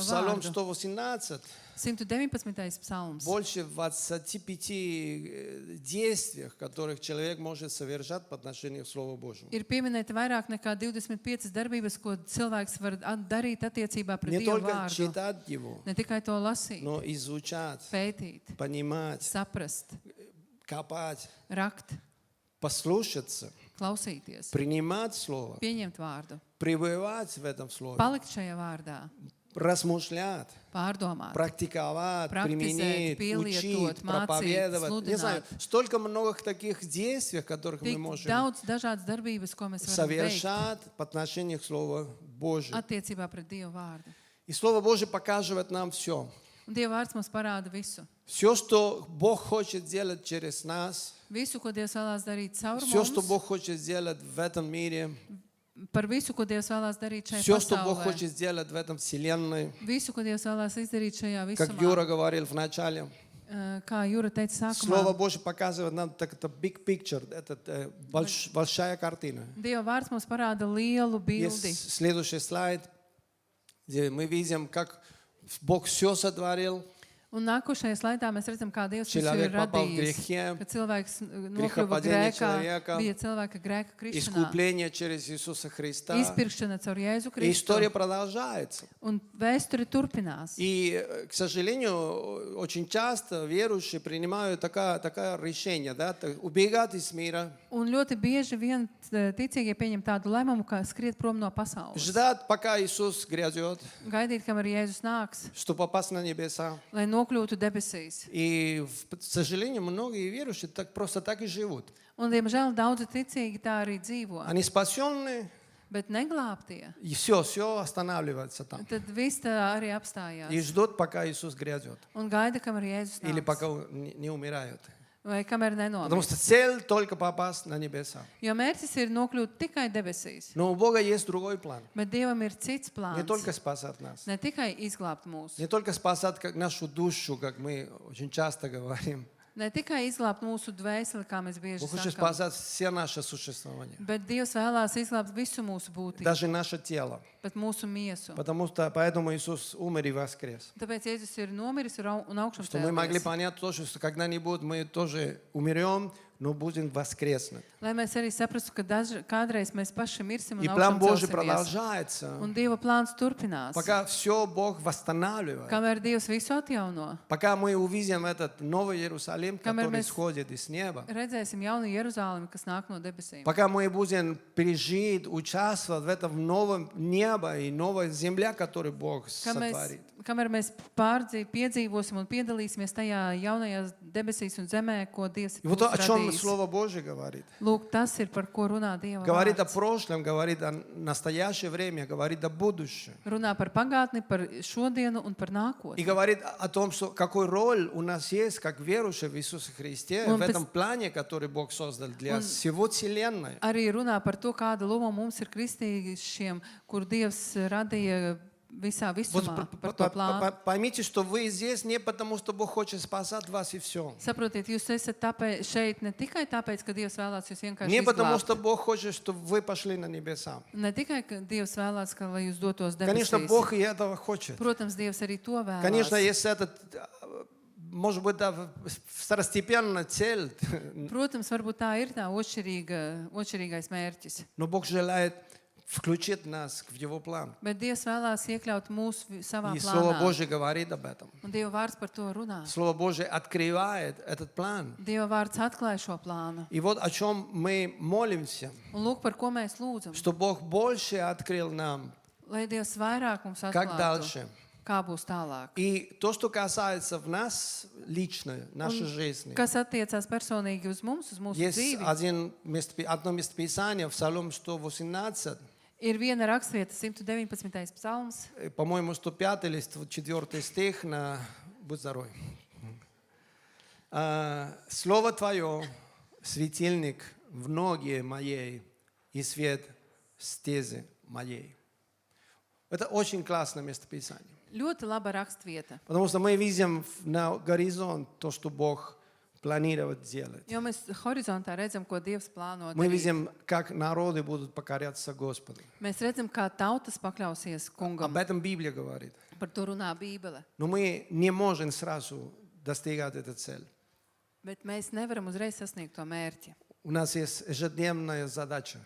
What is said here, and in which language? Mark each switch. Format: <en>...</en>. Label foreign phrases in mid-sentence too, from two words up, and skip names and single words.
<ru>Псалом</ru> <lv>vārdu. 118, 119. psalms.</lv> <ru>больше 25 действий, которых человек может совершать по отношению к Слову Божьему.</ru> <lv>Ir pieminēta vairāk nekā 25 darbības, ko cilvēks var darīt attiecībā pret</lv> <ru>Не</ru> <lv>Dieva</lv> <ru>только</ru> <lv>vārdu.</lv> <ru>читать его,</ru> <lv>Ne tikai to lasīt,</lv> <ru>но изучать,</ru> <lv>pētīt,</lv> <ru>понимать,</ru> <lv>saprast,</lv> <ru>копать,</ru> <lv>rakt,</lv> <ru>послушаться,</ru> <lv>klausīties,</lv> <ru>принимать Слово,</ru> <lv>pieņemt vārdu,</lv> <ru>пребывать в этом Слове,</ru> <lv>palikt šajā vārdā,</lv> <ru>размышлять,</ru> <lv>pārdomāt,</lv> <ru>практиковать,</ru> <lv>Практизēt,</lv> <ru>применить,</ru> <lv>pielietot,</lv> <ru>учить,</ru> <lv>mācīt,</lv> <ru>проповедовать. Не знаю,</ru> <lv>sludināt.</lv> <ru>столько много таких действий, которых мы</ru> <lv>tik</lv> <ru>можем</ru> <lv>daudz dažādas darbības, ko mēs varam veikt</lv> <ru>совершать по отношению к Слову Божьему.</ru> <lv>attiecībā pret Dieva vārdu.</lv> <ru>И Слово Божье показывает нам все.</ru> <lv>Un Dieva vārds mums parāda visu.</lv> <ru>Все, что Бог хочет делать через нас,</ru> <lv>Visu, ko Dievs vēlās darīt caur</lv> <ru>все, что</ru> <lv>mums,</lv> <ru>Бог хочет сделать в этом мире,</ru> <lv>par visu, ko Dievs vēlās darīt šajā</lv> <ru>все, что Бог</ru> <lv>pasaulē,</lv> <ru>хочет сделать в этом вселенной.</ru> <lv>visu, ko Dievs vēlās izdarīt šajā</lv> <ru>Как</ru> <lv>visumā.</lv> <ru>Юра говорил в начале,</ru> <lv>Kā Jūra teica</lv> <ru>Слово</ru> <lv>sākumā,</lv> <ru>Божье показывает нам так, это</ru> <en>big picture,</en> <ru>это большая картина.</ru> <lv>Dieva vārds mums parāda lielu bildi.</lv> <ru>Есть следующий слайд. где мы видим, как Бог все сотворил,</ru> <lv>Un nākošajā slaidā mēs redzam, kā Dievs visu ir</lv> <ru>Человек попал в</ru> <lv>radījis.</lv> <ru>грехе,</ru> <lv>Kad cilvēks nokļuva</lv> <ru>грехопадение</ru> <lv>grēkā,</lv> <ru>человека,</ru> <lv>bija cilvēka grēka krišanā,</lv> <ru>искупление через Иисуса Христа.</ru> <lv>izpirkšana caur Jēzu</lv> <ru>И</ru> <lv>Kristu.</lv> <ru>история продолжается.</ru> <lv>Un vēsture turpinās.</lv> <ru>И, к сожалению, очень часто верующие принимают такое решение, да, убегать из мира,</ru> <lv>Un ļoti bieži vien ticīgie pieņem tādu lēmumu, kā skriet prom no pasaules.</lv> <ru>ждать, пока Иисус грядет,</ru> <lv>Gaidīt, kamēr Jēzus nāks,</lv> <ru>чтобы попасть на небеса.</ru> <lv>lai nokļūtu debesīs.</lv> <ru>И, к сожалению, многие верующие просто так и живут.</ru> <lv>Un, diemžēl, daudzi ticīgi tā arī dzīvo.</lv> <ru>Они спасенные,</ru> <lv>Bet neglābtie,</lv> <ru>и все останавливается там.</ru> <lv>tad viss tā arī</lv> <ru>И</ru> <lv>apstājās.</lv> <ru>ждут, пока Иисус грядет.</ru> <lv>Un gaida, kamēr Jēzus</lv> <ru>Или</ru> <lv>nāks.</lv> <ru>пока не умирают.</ru> <lv>Vai kamēr</lv> <ru>Потому что</ru> <lv>nenomirst.</lv> <ru>цель только попасть на небеса.</ru> <lv>Jo mērķis ir nokļūt tikai debesīs.</lv> <ru>Но у Бога есть другой план.</ru> <lv>Bet Dievam ir cits</lv> <ru>Не</ru> <lv>plāns.</lv> <ru>только спасать нас.</ru> <lv>Ne tikai izglābt mūs,</lv> <ru>Не только спасать как нашу душу, как мы очень часто говорим.</ru> <lv>ne tikai izglābt mūsu dvēseli, kā mēs bieži</lv> <ru>Бог хочет</ru> <lv>sakām,</lv> <ru>спасать все наше существование.</ru> <lv>bet Dievs vēlās izglābt visu mūsu būtību,</lv> <ru>Даже наше тело.</ru> <lv>bet mūsu miesu.</lv> <ru>Потому что поэтому Иисус умер и воскрес.</ru> <lv>Tāpēc Jēzus ir nomiris un augšām</lv> <ru>Что мы могли</ru> <lv>cēlies.</lv> <ru>понять тоже, что когда-нибудь мы тоже умрем, но будем воскреснуть.</ru> <lv>Lai mēs arī saprastu, ka kādreiz mēs paši mirsim un</lv> <ru>И план</ru> <lv>augšām</lv> <ru>Божий</ru> <lv>celsimies.</lv> <ru>продолжается,</ru> <lv>Un Dieva plāns turpinās.</lv> <ru>пока все Бог восстанавливает.</ru> <lv>Kamēr Dievs visu atjauno,</lv> <ru>Пока мы увидим этот Новый Иерусалим,</ru> <lv>Камер</lv> <ru>который мы сходит из неба.</ru> <lv>redzēsim jaunu Jeruzālemi, kas nāk no debesīm.</lv> <ru>Пока мы будем пережить, участвовать в этом новом небе и новой земле, которую Бог сотворит.</ru> <lv>Kamēr mēs piedzīvosim un piedalīsimies tajā jaunajā debesīs un zemē, ko Dievs</lv> <ru>И</ru> <lv>ir</lv> <ru>вот о чем</ru> <lv>radījis.</lv> <ru>Слово Божье говорит.</ru> <lv>Lūk, tas ir, par ko runā Dieva</lv> <ru>Говорит о</ru> <lv>vārds.</lv> <ru>прошлом, говорит о настоящее время, говорит о будущем.</ru> <lv>Runā par pagātni, par šodienu un par</lv> <ru>И</ru> <lv>nākotni.</lv> <ru>говорит о том, что какой роль у нас есть, как верующие в Иисусе Христе, Он в этом плане, который Бог создал для всего Вселенной.</ru> <lv>Arī runā par to, kāda loma mums ir kristīšiem, kur Dievs radīja visā</lv> <ru>Вот</ru> <lv>visumā par to plānu.</lv> <ru>поймите, что вы здесь не потому, что Бог хочет спасать вас и все.</ru> <lv>Saprotiet, jūs esat šeit ne tikai tāpēc, ka Dievs vēlās jūs vienkārši</lv> <ru>Не потому,</ru> <lv>izglābt.</lv> <ru>что Бог хочет, чтобы вы пошли на небеса.</ru> <lv>Ne tikai, ka Dievs vēlās, ka lai jūs dotos</lv> <ru>Конечно,</ru> <lv>debesīs.</lv> <ru>Бог и этого хочет.</ru> <lv>Protams, Dievs arī to vēlās.</lv> <ru>Конечно, есть этот, может быть, да, второстепенная цель,</ru> <lv>Protams, varbūt tā ir tā otršķirīgais mērķis.</lv> <ru>но Бог желает включить нас в Его план.</ru> <lv>Bet Dievs vēlās iekļaut mūs savā</lv> <ru>И Слово</ru> <lv>plānā.</lv> <ru>Божье говорит об этом.</ru> <lv>Un Dieva vārds par to runā.</lv> <ru>Слово Божье открывает этот план.</ru> <lv>Dieva vārds atklāja šo plānu.</lv> <ru>И вот о чем мы молимся,</ru> <lv>Un lūk, par ko mēs lūdzam.</lv> <ru>что Бог больше открыл нам,</ru> <lv>Lai Dievs vairāk mums</lv> <ru>как</ru> <lv>atklātu,</lv> <ru>дальше.</ru> <lv>kā būs tālāk.</lv> <ru>И то, что касается в нас лично, нашей жизни.</ru> <lv>Kas attiecās personīgi uz mums, uz mūsu</lv> <ru>Есть</ru> <lv>dzīvi,</lv> <ru>одно местописание в Псалом 118,</ru> <lv>ir viena rakstvieta, 119. psalms,</lv> <ru>по-моему, 105 или 104 стих, будь здоров. Слово Твое, светильник в ноге моей и свет в стезе моей. Это очень классное местописание.</ru> <lv>ļoti laba rakstvieta.</lv> <ru>Потому что мы видим на горизонт то, что Бог планирует делать.</ru> <lv>Jo mēs horizontā redzam, ko Dievs plāno</lv> <ru>Мы</ru> <lv>darīt.</lv> <ru>видим, как народы будут покоряться Господу.</ru> <lv>Mēs redzam, kā tautas pakļausies kungam.</lv> <ru>Об этом Библия говорит.</ru> <lv>Par to runā Bībele.</lv> <ru>Но мы не можем сразу достигать эту цель.</ru> <lv>Bet mēs nevaram uzreiz sasniegt to mērķi.</lv> <ru>У нас есть ежедневная задача.</ru>